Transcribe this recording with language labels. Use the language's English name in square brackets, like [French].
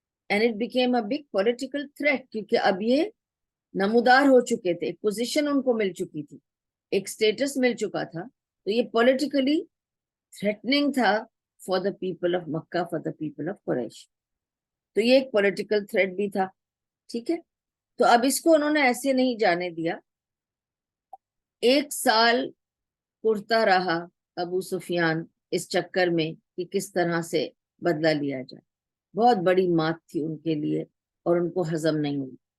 [English] and it became a big political threat, [Urdu] کیونکہ اب یہ نمودار ہو چکے تھے، ایک پوزیشن ان کو مل چکی تھی، ایک سٹیٹس مل چکا تھا. تو یہ پولیٹیکلی تھریٹننگ تھا [English] For the people of Mecca, for the people of Quraysh. [Urdu] تو یہ ایک پولیٹیکل تھریٹ بھی تھا. ٹھیک ہے. تو اب اس کو انہوں نے ایسے نہیں جانے دیا. 1 سال کرتا رہا ابو سفیان اس چکر میں کہ کس طرح سے بدلہ لیا جائے. بہت بڑی مات تھی ان کے لیے اور ان کو ہضم نہیں ہوئی.